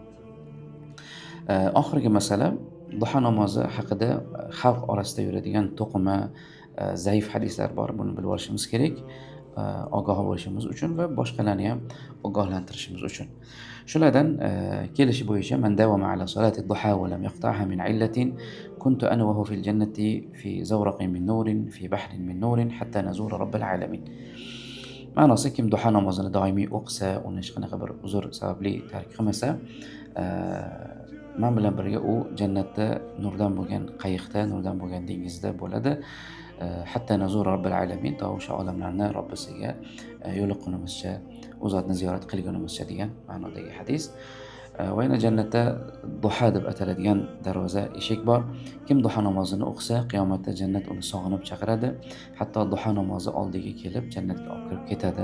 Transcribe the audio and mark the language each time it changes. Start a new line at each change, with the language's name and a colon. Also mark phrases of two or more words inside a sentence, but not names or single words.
Uzbek: Oxirgi masala duha namozi haqida xalq orasida yuradigan to'qima, zaif hadislar bor. Buni bilib olishimiz kerak. Ogoh bo'lishimiz uchun va boshqalarni ham ogohlantirishimiz uchun. Shulardan kelishi bo'yicha
Arabic: من داوم على صلاة الضحى ولم يقطعها من علة كنت أنا وهو في الجنة في زورق من نور في بحر من نور حتى نزور رب العالمين.
Uzbek: Ma'nosi, kim duha namozini doimiy o'qisa, uni hech qanaqa bir uzr sababli tark qilmasa, men bilan birga u jannatda nurdan bo'lgan qayiqda, nurdan bo'lgan dengizda bo'ladi.
Arabic: حتى نزور رب العالمين,
Uzbek: to o'sha olamlarni Robbisiga yo'liqqunimizcha, u zotni ziyorat qilgunimizcha degan ma'nodagi hadis. Va yana jannatda duha deb ataladigan darvoza, eshik bor. Kim duha namozini o'qisa, qiyomatda jannat uni sog'inib chaqiradi. Hatto duha namozi oldiga kelib jannatga olib kirib ketadi.